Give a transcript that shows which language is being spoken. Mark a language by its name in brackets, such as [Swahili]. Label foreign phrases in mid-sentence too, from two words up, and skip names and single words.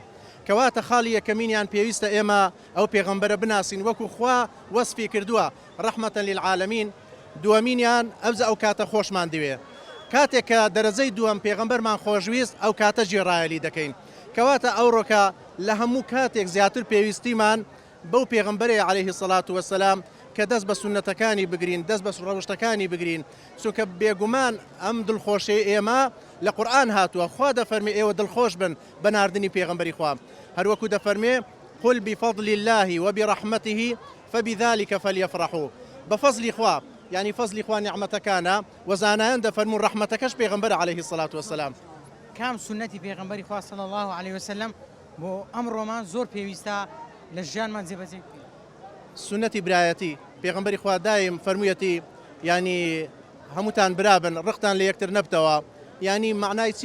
[Central Kurdish] کەواتە خاڵی یەکەمینیان پێویستە ئێمە ئەو پێغەمبەرە بناسین وەکو خوا وەسفی کردووە [Arabic] ڕەحمەتەن للعالەمین. [Central Kurdish] دووەمینیان ئەوجا ئەو کاتە خۆشمان دەوێ. کاتێک کە دەرەجەی دووەم پێغەمبەرمان خۆشویست، ئەو کاتە جێڕایەلی دەکەین. کەواتە ئەو ڕۆکە لە هەموو کاتێک زیاتر پێویستیمان بەو پێغەمبەرێ [Arabic] عليه الصلاة والسلام [Central Kurdish] کە دەست بە سونەتەکانی بگرین، دەست بە ڕەوشتەکانی بگرین، چونکە بێگومان ئەم دڵخۆشی ئێمە لە قورئان هاتووە. خوا دەفەرمێ ئێوە دڵخۆش بن بە ناردنی پێغەمبەری خوا، هەروەکو دەفەرمێ [Arabic] قل بفضل الله وبرحمته فبذلك فليفرحوا. [Central Kurdish] بفضل خوا يعني فضل خوا نعمتەکانە وەزانایان دەفەرمون ڕەحمەتەکەش پێغەمبەر [Arabic] عليه الصلاة والسلام. [Central Kurdish] کام سنەتی پێغەمبەری خوا [Arabic] صلی الله علیه وسلم [Central Kurdish] بۆ ئەمڕۆمان زۆر پێویستە لە ژیانمان جێبەجێ بکەین. سنەتی برایەتی پێغەمبەری خوا دایم فەرموویەتی ینی هەمووتان برابن، ڕقتان لە یەکتر نەبتەوە. ینی معنای چییە؟